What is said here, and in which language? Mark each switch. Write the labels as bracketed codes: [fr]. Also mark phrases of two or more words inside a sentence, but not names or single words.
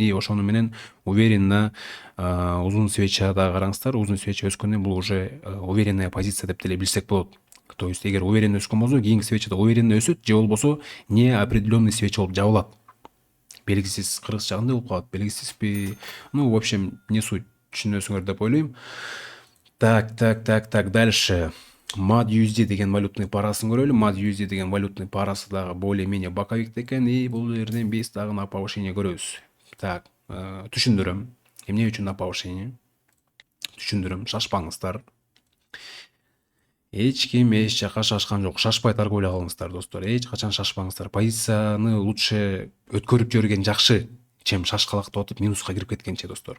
[ky] И ошону менен уверенно узун свечада караңыздар, узун свеча өскөндөн бул [ru] уже уверенная позиция [ky] деп деле билсек болот. [ru] То есть [ky] эгер уверенно өскөн болсо, кийинки свечада уверенно өсөт, же болбосо [ru] неопределенный свеча [ky] болуп жабылат. Белгисиз, кыргызча кандай болуп калат, белгисизби? [ru] В общем, не суть, [ky] түшүнөсүңөр деп ойлойм. [ru] Так, дальше. [ky] MAD USD деген валютный парасын көрөлү. MAD USD деген валютный парасы дагы [ru] более-менее боковик [ky] экен, и бул жерден биз дагы [ru] на повышение [ky] көрөбүз. Так, түшүндүрөм. Эмне үчүн [ru] на повышение? [ky] Түшүндүрөм, шашпаңыздар. Эч ким эч жака шашкан жок. Шашпай торговля кылыңыздар достор. Эч качан шашпаңыздар. Позицияны лучше өткөрүп жиберген жакшы, чем шашкалактап атып минуска кирип кеткенче достор.